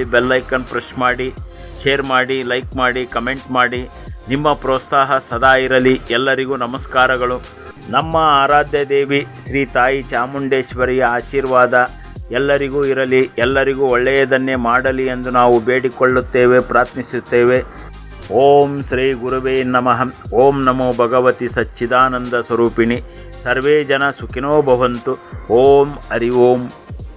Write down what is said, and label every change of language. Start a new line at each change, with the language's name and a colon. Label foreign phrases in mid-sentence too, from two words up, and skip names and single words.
English: bell icon press
Kannada: ಮಾಡಿ, ಶೇರ್ ಮಾಡಿ, ಲೈಕ್ ಮಾಡಿ, ಕಮೆಂಟ್ ಮಾಡಿ. ನಿಮ್ಮ ಪ್ರೋತ್ಸಾಹ ಸದಾ ಇರಲಿ. ಎಲ್ಲರಿಗೂ ನಮಸ್ಕಾರಗಳು. ನಮ್ಮ ಆರಾಧ್ಯ ದೇವಿ ಶ್ರೀ ತಾಯಿ ಚಾಮುಂಡೇಶ್ವರಿಯ ಆಶೀರ್ವಾದ ಎಲ್ಲರಿಗೂ ಇರಲಿ. ಎಲ್ಲರಿಗೂ ಒಳ್ಳೆಯದನ್ನೇ ಮಾಡಲಿ ಎಂದು ನಾವು ಬೇಡಿಕೊಳ್ಳುತ್ತೇವೆ, ಪ್ರಾರ್ಥಿಸುತ್ತೇವೆ.
Sanskrit: ಓಂ ಶ್ರೀ ಗುರುವೇ ನಮಃ. ಓಂ ನಮೋ ಭಗವತಿ ಸಚ್ಚಿದಾನಂದ ಸ್ವರೂಪಿಣಿ. ಸರ್ವೇ ಜನ ಸುಖಿನೋ ಭವಂತು. ಓಂ ಹರಿ ಓಂ.